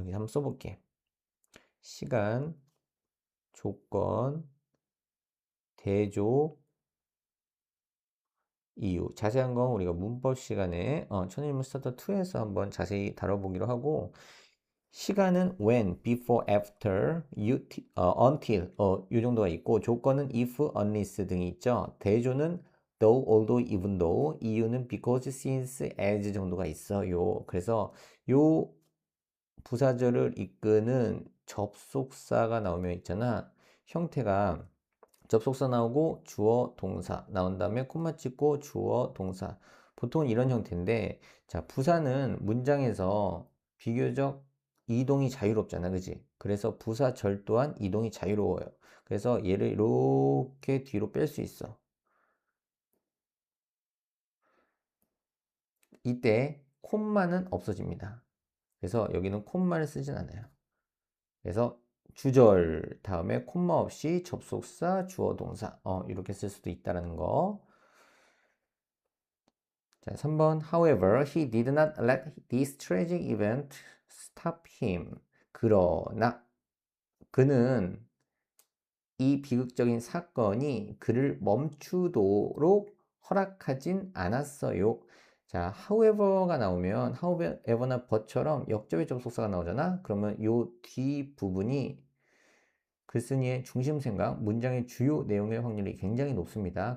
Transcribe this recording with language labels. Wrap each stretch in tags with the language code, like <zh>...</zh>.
<ko>여기 한번 써볼게. 시간, 조건, 대조, 이유. 자세한 건 우리가 문법 시간에 천일문 스타터 2에서 한번 자세히 다뤄보기로 하고, 시간은 when, before, after, until 이 정도가 있고, 조건은 if, unless 등이 있죠. 대조는 though, although, even though, 이유는 because, since, as 정도가 있어요. 그래서 요 부사절을 이끄는 접속사가 나오면 있잖아. 형태가 접속사 나오고 주어 동사 나온 다음에 콤마 찍고 주어 동사, 보통은 이런 형태인데, 자, 부사는 문장에서 비교적 이동이 자유롭잖아, 그지? 그래서 부사절 또한 이동이 자유로워요. 그래서 얘를 이렇게 뒤로 뺄 수 있어. 이때 콤마는 없어집니다. 그래서 여기는 콤마를 쓰진 않아요. 그래서 주절 다음에 콤마 없이 접속사 주어 동사 이렇게 쓸 수도 있다는 거. 자, 3번</ko> <en>However, he did not let this tragic event stop him.</en> <ko>그러나 그는 이 비극적인 사건이 그를 멈추도록 허락하진 않았어요. 자, however가 나오면 however나 but처럼 역접의 접속사가 나오잖아. 그러면 요 뒤 부분이 글쓴이의 중심 생각, 문장의 주요 내용의 확률이 굉장히 높습니다.</ko>